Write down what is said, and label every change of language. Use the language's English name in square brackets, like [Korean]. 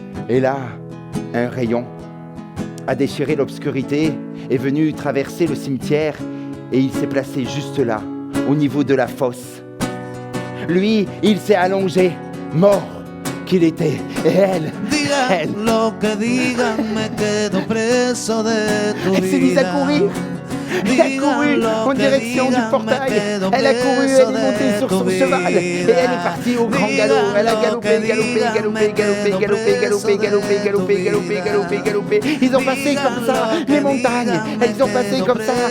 [French] Et là, un rayon a déchiré l'obscurité, est venu traverser le cimetière et il s'est placé juste là, au niveau de la fosse. Lui, il s'est allongé, mort qu'il était. Et elle [Spanish] lo que digan, me quedo preso de tu vida. [French] Elle s'est mise à courir. Elle a couru en direction du portail. Elle a couru, elle est montée sur son cheval. Et elle est partie au grand galop. Elle a galopé, galopé, galopé, galopé, galopé, galopé, galopé, galopé, galopé, galopé, galopé. Ils ont passé comme ça les montagnes. Ils ont passé comme ça.